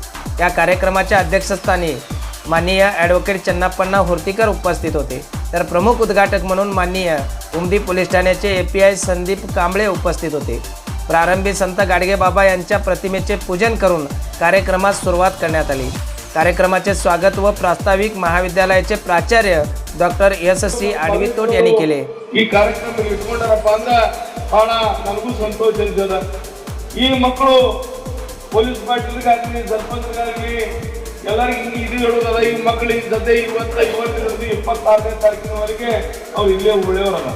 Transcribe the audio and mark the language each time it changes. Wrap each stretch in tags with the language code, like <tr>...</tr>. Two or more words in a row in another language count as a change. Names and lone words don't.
<mr>या कार्यक्रमाच्या अध्यक्षस्थानी माननीय ॲडव्होकेट चन्नाप्पा हुर्तीकर उपस्थित होते, तर प्रमुख उद्घाटक म्हणून माननीय उमदी पोलीस ठाण्याचे API संदीप कांबळे उपस्थित होते. प्रारंभी संत गाडगे बाबा यांच्या प्रतिमेचे पूजन करून कार्यक्रमास सुरुवात करण्यात आली. कार्यक्रमाचे स्वागत व प्रास्ताविक महाविद्यालयाचे प्राचार्य डॉक्टर SC आडवितोट यांनी केले.</mr> <kn>ಈ ಕಾರ್ಯಕ್ರಮ ಇಟ್ಕೊಂಡಾರಪ್ಪ ಅಂದ್ರೆ ಬಹಳ ನನಗೂ ಸಂತೋಷ ಅನ್ಸದ. ಈ ಮಕ್ಕಳು ಪೊಲೀಸ್ ಪಾಟೀಲ್ಗಾಗಲಿ ಸರ್ಪಂಚ್ಗಾಗಲಿ ಎಲ್ಲರಿಗೂ ಇದು ಹೇಳೋದದ. ಈ ಮಕ್ಕಳಿಗೆ ಸದ್ಯ ಇವತ್ತು 26ನೇ ತಾರೀಕಿನವರೆಗೆ ಅವ್ರು ಇಲ್ಲೇ ಉಳಿಯೋರಲ್ಲ.</kn>